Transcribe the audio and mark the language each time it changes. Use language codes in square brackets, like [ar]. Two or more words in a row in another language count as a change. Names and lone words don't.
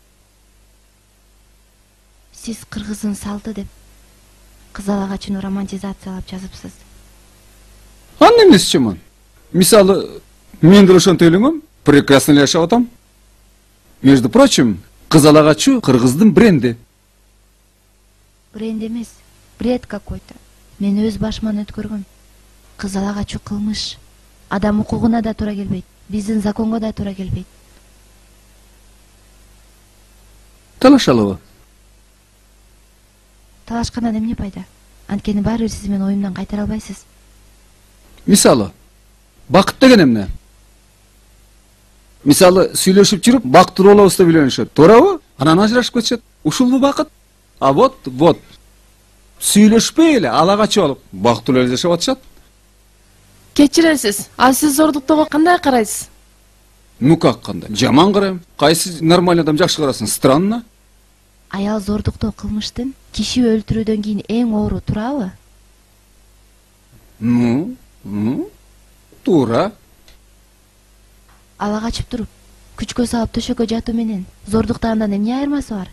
[ky] Сиз кыргыздын салты деп кызыл агачын романтизациялап жазыпсыз. Анын эмнеси жаман? Мисалы, мен деле ошентип ойлойм, прекрасно эле жашап атам. [ru] Между прочим, [ky] кызыл агачы кыргыздын бренди. Бренд эмес, [ru] бред какой-то. [ky] Мен өз башыман өткөргөм. Кызыл агачы кылмыш. Адам укугуна да туура келбейт, биздин законго да туура келбейт. Талашалыбы? Талашкандан эмне пайда? Анткени баары бир сиз мени оюмдан кайтара албайсыз. Мисалы, бакыт деген эмне? Мисалы, сүйлөшүп жүрүп, бактыруу болобуз деп үйлөнүшөт. Туурабы? Анан ажырашып кетишет. Ушулбу бакыт? [ru] А вот. [ky] Сүйлөшпөй эле, ала качып алып, бактылуу эле жашап атышат. Кечиресиз, а сиз зордуктоого кандай карайсыз? [ru] Ну как [ky] кандай? Жаман карайм. Кайсы нормальный адам жакшы карасын? Странно. Аял зордуктоо кылмыштын киши өлтүрүүдөн кийин эң оору, туурабы? Туура. Ала качып туруп, күчкө салып төшөккө жатуу менен зордуктагандан эмне айырмасы бар?